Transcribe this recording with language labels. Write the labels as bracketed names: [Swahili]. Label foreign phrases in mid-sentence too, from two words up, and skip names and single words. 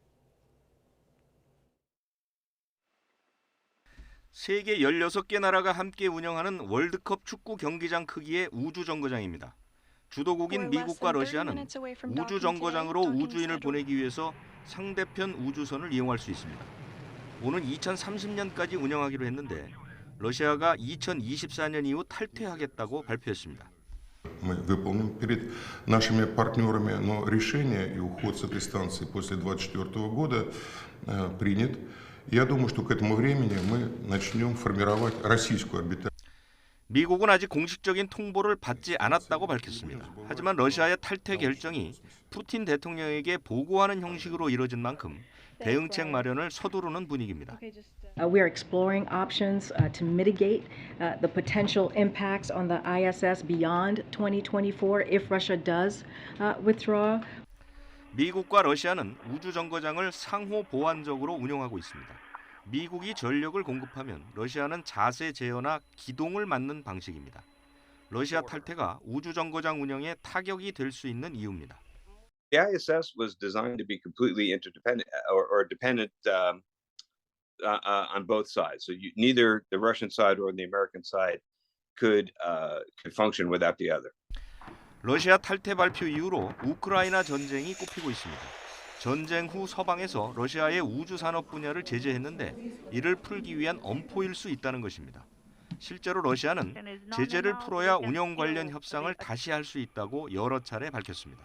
[Korean] 세계 16개 나라가 함께 운영하는 월드컵 축구 경기장 크기의 우주정거장입니다. 주도국인 미국과 러시아는 우주정거장으로 우주인을 보내기 위해서 상대편 우주선을 이용할 수 있습니다. 오는 2030년까지 운영하기로 했는데 러시아가 2024년 이후 탈퇴하겠다고 발표했습니다. [Russian] Мы выполним перед нашими партнерами, но решение и уход с этой станции после 2024 года принят. Я думаю, что к этому времени мы начнем формировать российскую орбитальную. [Korean] 미국은 아직 공식적인 통보를 받지 않았다고 밝혔습니다. 하지만 러시아의 탈퇴 결정이 푸틴 대통령에게 보고하는 형식으로 이뤄진 만큼 대응책 마련을 서두르는 분위기입니다. [English] We are exploring options to mitigate the potential impacts on the ISS beyond 2024 if Russia does withdraw. [Korean] 미국과 러시아는 우주정거장을 상호 보완적으로 운영하고 있습니다. 미국이 전력을 공급하면 러시아는 자세 제어나 기동을 맡는 방식입니다. 러시아 탈퇴가 우주정거장 운영에 타격이 될 수 있는 이유입니다. [English] The ISS was designed to be completely interdependent or dependent on both sides. So neither the Russian side or the American side could function without the other. [Korean] 러시아 탈퇴 발표 이후로 우크라이나 전쟁이 꼽히고 있습니다. 전쟁 후 서방에서 러시아의 우주 산업 분야를 제재했는데 이를 풀기 위한 엄포일 수 있다는 것입니다. 실제로 러시아는 제재를 풀어야 운영 관련 협상을 다시 할 수 있다고 여러 차례 밝혔습니다.